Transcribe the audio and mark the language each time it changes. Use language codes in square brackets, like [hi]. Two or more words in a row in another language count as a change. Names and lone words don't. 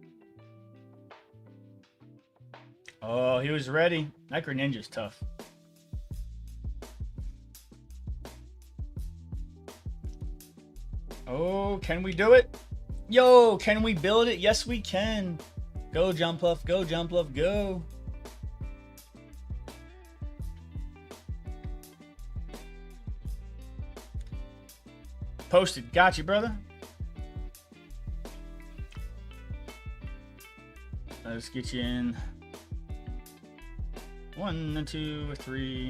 [en] Oh, he was ready. That Greninja's tough. Oh, can we do it? Yo, can we build it? Yes, we can. Go, Jumpluff. Go, Jumpluff. Go. Posted. Got you, brother. Let's get you in. 1, 2, 3.